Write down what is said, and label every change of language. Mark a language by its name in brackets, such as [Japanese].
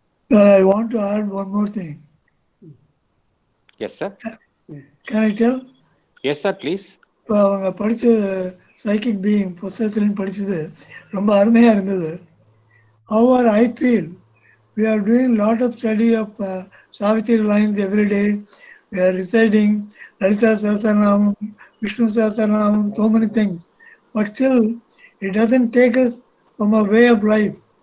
[English] I want to add one more thing. Yes, sir. Can I tell? Yes, sir, please. [Tamil] இப்போ அவங்க படித்த psychic being புத்தகத்துலையும் படித்தது ரொம்ப அருமையாக இருந்தது. [English] However, I feel we are doing a lot of study of Savitri lines every day. We are reciting Lalita Sahasranamam, Vishnu Sahasranamam, so many things. But still, it doesn't take us from a way of life.